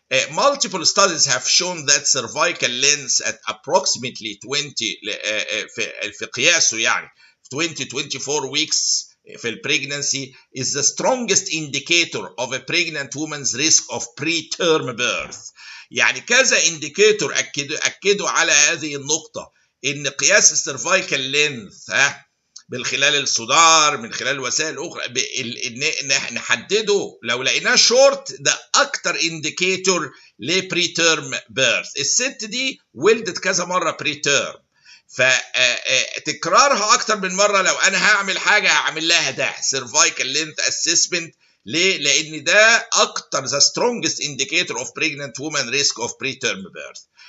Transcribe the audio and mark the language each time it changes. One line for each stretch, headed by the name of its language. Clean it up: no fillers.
English: Multiple studies have shown that cervical length at approximately 20
Arabic: في قياسه يعني
English: 20-24 weeks في pregnancy is the strongest indicator of a pregnant woman's risk of preterm birth.
Arabic: يعني كذا indicator أكدوا على هذه النقطة، إن قياس السيرفايكال لينث من خلال الصدار من خلال الوسائل الاخرى ان نحدده، لو لقيناه شورت ده اكتر انديكيتور لبري تيرم بيرث. الست دي ولدت كذا مره بري تيرم، فتكرارها اكتر من مره. لو انا هعمل حاجه هعمل لها ده cervical length assessment. ليه؟ لان ده اكتر
English: the strongest indicator of pregnant woman risk of preterm birth.